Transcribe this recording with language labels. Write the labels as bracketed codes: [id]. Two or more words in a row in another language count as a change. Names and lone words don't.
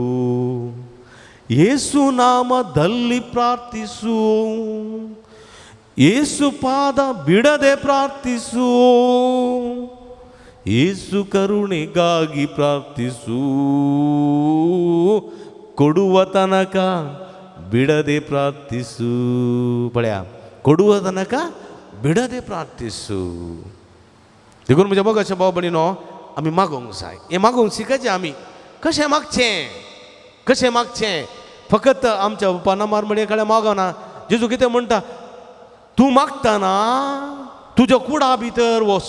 [kn] ಯೇಸು ನಾಮದಲ್ಲಿ ಪ್ರಾರ್ಥಿಸು, ಯೇಸು ಪಾದ ಬಿಡದೆ ಪ್ರಾರ್ಥಿಸು, ಯೇಸು ಕರುಣೆಗಾಗಿ ಪ್ರಾರ್ಥಿಸು, ಕೊಡುವ ತನಕ ಬಿಡದೆ ಪ್ರಾರ್ಥಿಸು. पळया, ಕೊಡುವ ತನಕ ಬಿಡದೆ ಪ್ರಾರ್ಥಿಸು. [kok] देखून म्हज्या बघाच्या भाव भयणीनो, आमी मागोवंक जाय. हें मागोवंक शिकचें आमी. कशें मागचें, कशें मागचें. फकत आमच्या पानामार म्हणे कडेन मागना. जेजू कितें म्हणटा, तूं मागतना तुज्या कुडा भितर वच.